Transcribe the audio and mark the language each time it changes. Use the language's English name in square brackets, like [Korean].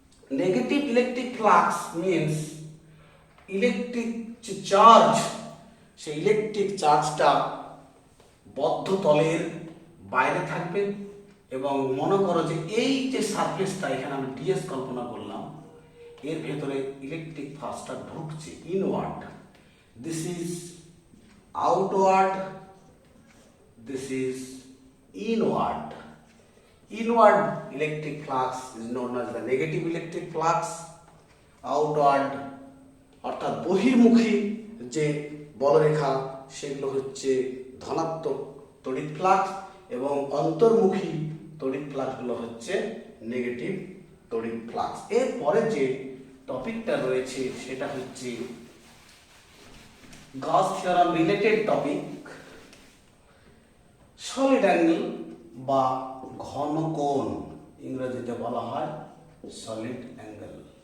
[English] Negative electric flux means electric charge, [Bangla] সেই electric চার্জটা বদ্ধ তলের বাইরে থাকবে, এবং মনে করো যে এই যে সারফেসটা এখানে আমি ডিএস কল্পনা করলাম, এর ভেতরে ইলেকট্রিক ফ্লাক্সটা ঢুকছে inward. [English] This is outward, this is inward. Inward electric flux is known as the negative electric flux. [Bangla] Outward অর্থাৎ বহির্মুখী যে বলরেখা, সেগুলো হচ্ছে ধনাত্মক তড়িৎ ফ্লাক্স, এবং অন্তর্মুখী তড়িৎ ফ্লাক্সগুলো হচ্ছে নেগেটিভ তড়িৎ ফ্লাক্স। এরপরে যে টপিকটা রয়েছে সেটা হচ্ছে গস theorem related topic, solid angle বা ঘন কোণ, ইংরেজিতে বলা হয় সলিড অ্যাঙ্গেল।